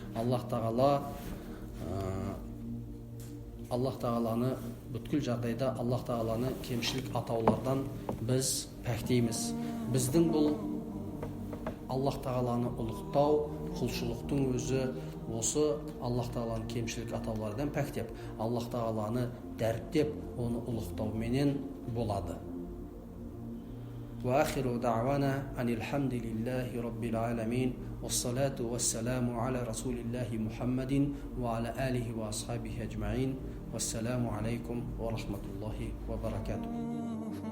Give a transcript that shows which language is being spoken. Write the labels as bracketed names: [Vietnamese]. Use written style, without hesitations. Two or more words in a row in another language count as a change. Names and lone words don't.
[Kazakh] Аллах тағаланы бүткіл жағдайда Аллах тағаланы кемшілік атаулардан біз пәктейміз. Біздің бұл Аллах тағаланы ұлықтау, құлшылықтың өзі осы Аллах тағаланы кемшілік атаулардан пәктеп, Аллах тағаланы дәріптеп, оны ұлықтауменен болады. [Arabic] وآخر دعوانا أن الحمد لله رب العالمين والصلاة والسلام على رسول الله محمد وعلى آله وأصحابه أجمعين والسلام عليكم ورحمة الله وبركاته.